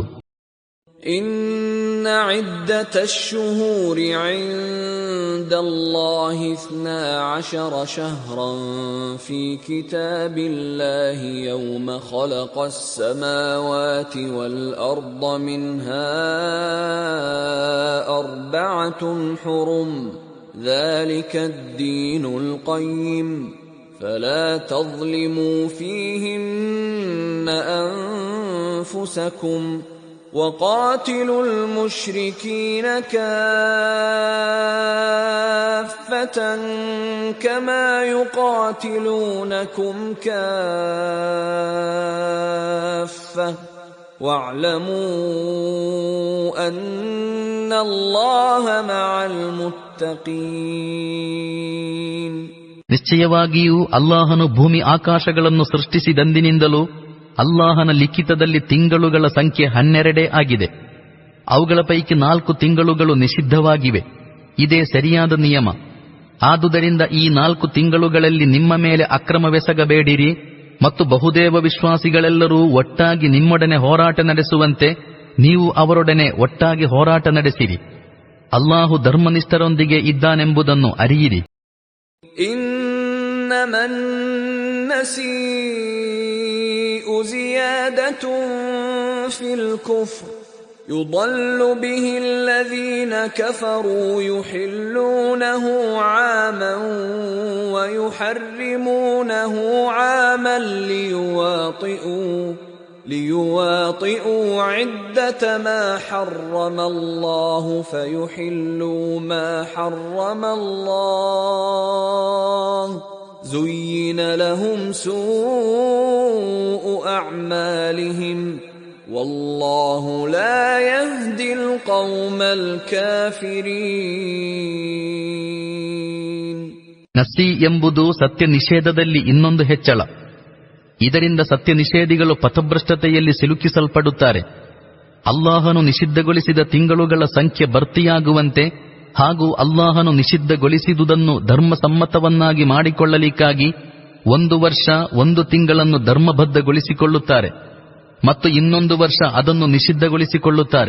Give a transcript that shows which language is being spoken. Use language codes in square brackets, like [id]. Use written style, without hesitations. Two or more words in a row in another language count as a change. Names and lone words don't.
[ar] إن عدة الشهور عند الله 12 شهرا في كتاب الله يوم خلق السماوات والأرض منها أربعة حرم ذلك الدين القيم فلا تظلموا فيهن أنفسكم وقاتلوا المشركين كافة كما يقاتلونكم كافة واعلموا أن الله مع المتقين. [kn] ನಿಶ್ಚಯವಾಗಿಯೂ ಅಲ್ಲಾಹನು ಭೂಮಿ ಆಕಾಶಗಳನ್ನು ಸೃಷ್ಟಿಸಿದಂದಿನಿಂದಲೂ ಅಲ್ಲಾಹನ ಲಿಖಿತದಲ್ಲಿ ತಿಂಗಳುಗಳ ಸಂಖ್ಯೆ 12 ಆಗಿದೆ. ಅವುಗಳ ಪೈಕಿ 4 ತಿಂಗಳುಗಳು ನಿಷಿದ್ಧವಾಗಿವೆ. ಇದೇ ಸರಿಯಾದ ನಿಯಮ. ಆದುದರಿಂದ ಈ 4 ತಿಂಗಳುಗಳಲ್ಲಿ ನಿಮ್ಮ ಮೇಲೆ ಅಕ್ರಮವೆಸಗಬೇಡಿರಿ ಮತ್ತು ಬಹುದೇವ ವಿಶ್ವಾಸಿಗಳೆಲ್ಲರೂ ಒಟ್ಟಾಗಿ ನಿಮ್ಮೊಡನೆ ಹೋರಾಟ ನಡೆಸುವಂತೆ ನೀವು ಅವರೊಡನೆ ಒಟ್ಟಾಗಿ ಹೋರಾಟ ನಡೆಸಿರಿ. ಅಲ್ಲಾಹು ಧರ್ಮನಿಷ್ಠರೊಂದಿಗೆ ಇದ್ದಾನೆಂಬುದನ್ನು ಅರಿಯಿರಿ. [ar] إنما النسيء زيادة في الكفر يضل به الذين كفروا يحلونه عاما ويحرمونه عاما ليواطئوا عدة ما حرم الله فيحلوا ما حرم الله زين لهم سوء أعمالهم والله لا يهدي القوم الكافرين. [kn] ನಸಿ ಎಂಬುದು ಸತ್ಯ ನಿಷೇಧದಲ್ಲಿ ಇನ್ನೊಂದು ಹೆಚ್ಚಳ. ಇದರಿಂದ ಸತ್ಯ ನಿಷೇಧಿಗಳು ಪಥಭ್ರಷ್ಟತೆಯಲ್ಲಿ ಸಿಲುಕಿಸಲ್ಪಡುತ್ತಾರೆ. ಅಲ್ಲಾಹನು ನಿಷಿದ್ಧಗೊಳಿಸಿದ ತಿಂಗಳುಗಳ ಸಂಖ್ಯೆ ಭರ್ತಿಯಾಗುವಂತೆ ಹಾಗೂ ಅಲ್ಲಾಹನು ನಿಷಿದ್ಧಗೊಳಿಸಿದುದನ್ನು ಧರ್ಮಸಮ್ಮತವನ್ನಾಗಿ ಮಾಡಿಕೊಳ್ಳಲಿಕ್ಕಾಗಿ 1 ವರ್ಷ 1 ತಿಂಗಳನ್ನು ಧರ್ಮಬದ್ಧಗೊಳಿಸಿಕೊಳ್ಳುತ್ತಾರೆ ಮತ್ತು ಇನ್ನೊಂದು ವರ್ಷ ಅದನ್ನು ನಿಷಿದ್ಧಗೊಳಿಸಿಕೊಳ್ಳುತ್ತಾರೆ.